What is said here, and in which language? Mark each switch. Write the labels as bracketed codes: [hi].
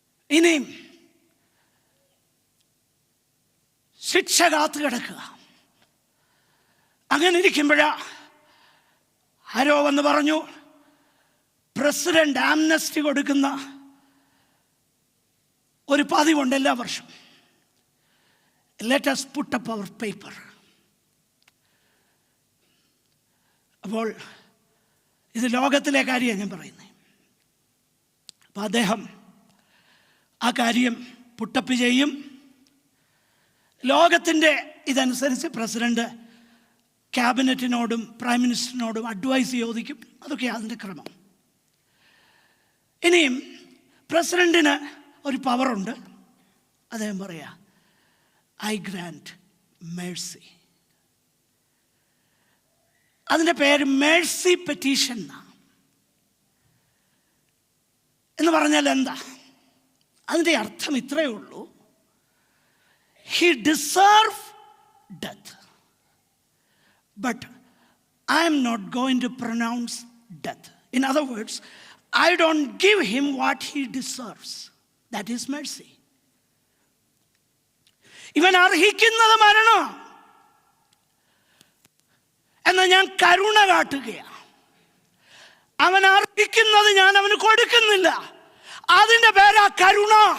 [ml] ഇനിയും ശിക്ഷ കാത്തു കിടക്കുക. അങ്ങനെ ഇരിക്കുമ്പോഴാ ആരോ വന്ന് പറഞ്ഞു, പ്രസിഡന്റ് ആംനസ്റ്റി കൊടുക്കുന്ന ഒരു പതിവുണ്ട് എല്ലാ വർഷവും. [en] Let us put up our paper. [ml] അപ്പോൾ ഇത് ലോകത്തിലെ കാര്യമാണ് ഞാൻ പറയുന്നത്. അപ്പോൾ അദ്ദേഹം ആ കാര്യം പുട്ടപ്പ് ചെയ്യും. ലോകത്തിൻ്റെ ഇതനുസരിച്ച് പ്രസിഡന്റ് ക്യാബിനറ്റിനോടും പ്രൈം മിനിസ്റ്ററിനോടും അഡ്വൈസ് ചോദിക്കും. അതൊക്കെയാണ് അതിൻ്റെ ക്രമം. ഇനിയും പ്രസിഡന്റിന് ഒരു പവറുണ്ട്. അദ്ദേഹം പറയാ, [en] I grant mercy. [ml] അതിൻ്റെ പേര് മേഴ്സി പെറ്റീഷൻ എന്ന് പറഞ്ഞാൽ എന്താ? അതിൻ്റെ അർത്ഥം ഇത്രയേ ഉള്ളൂ, [en] he deserve death, but I am not going to pronounce death. In other words, I don't give him what he deserves. That is mercy. [ml] ഇവൻ അർഹിക്കുന്നത് മരണം, എന്നാൽ ഞാൻ കരുണ കാട്ടുകയാണ്. അവൻ അർഹിക്കുന്നത് ഞാൻ അവന് കൊടുക്കുന്നില്ല. അതിൻ്റെ പേരാ കരുണ.